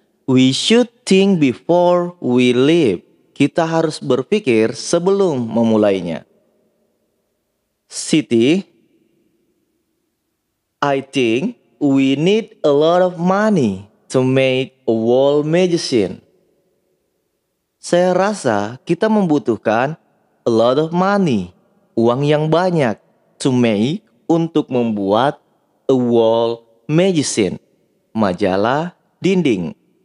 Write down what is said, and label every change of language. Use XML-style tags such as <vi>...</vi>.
<en>We should think before we leave.</en> <id>Kita harus berpikir sebelum memulainya.</id> <en>Siti, I think we need a lot of money to make a wall magazine.</en> <id>Saya rasa kita membutuhkan</id> <en>a lot of money,</en> <id>uang yang banyak,</id> <en>to make,</en> <id>untuk membuat</id> <en>a wall magazine,</en> <id>majalah dinding.</id>